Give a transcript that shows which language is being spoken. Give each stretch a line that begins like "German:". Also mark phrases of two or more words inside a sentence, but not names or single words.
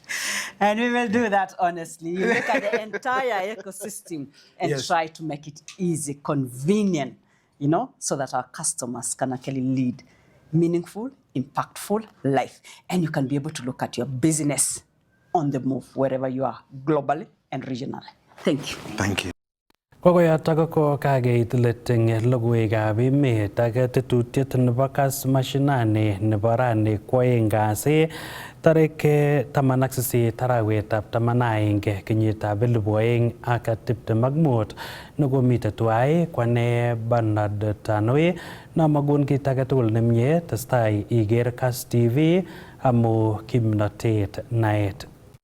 English: And we will do that honestly. You look at the entire ecosystem and Yes. try to make it easy, convenient, you know, so that our customers can actually lead meaningful, impactful life. And you can be able to look at your business on the move wherever you are, globally and regionally. Thank you. Thank you.
Kalenjin: Kokoyotok ko kakeit let eng logoiwekab emet ak tetutiet nebo Kass Mashinani nebo rani kwoeng kasi tarik 18 arawetab 11 kenyitab 2025 nekomite tuwai kwane Bernard Tanui namagun kit age tugul nemie testai iger Kass TV amu kimnotet naet.